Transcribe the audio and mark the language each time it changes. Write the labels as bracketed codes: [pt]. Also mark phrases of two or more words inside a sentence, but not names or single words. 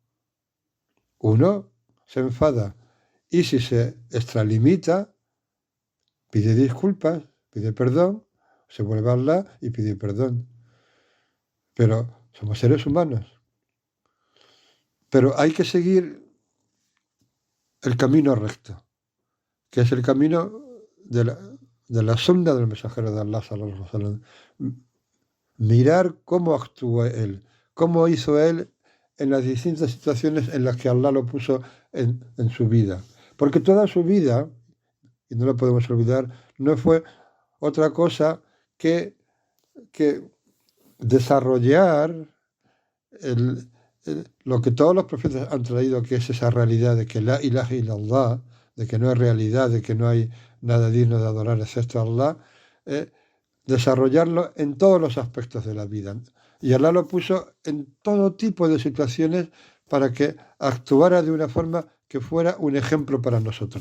[es] Uno se enfada y si se extralimita, pide disculpas, pide perdón, se vuelve a Allah y pide perdón. Pero somos seres humanos. Pero hay que seguir el camino recto, que es el camino de la sunna del mensajero de Allah [ar] صلى الله عليه وسلم. [es] Mirar cómo actuó él, cómo hizo él en las distintas situaciones en las que Allah lo puso en su vida. Porque toda su vida, y no lo podemos olvidar, no fue otra cosa que desarrollar lo que todos los profetas han traído, que es esa realidad de que [ar] لا إله إلا الله, [es] de que no hay realidad, de que no hay nada digno de adorar excepto a Allah, desarrollarlo en todos los aspectos de la vida. Y Allah lo puso en todo tipo de situaciones para que actuara de una forma que fuera un ejemplo para nosotros.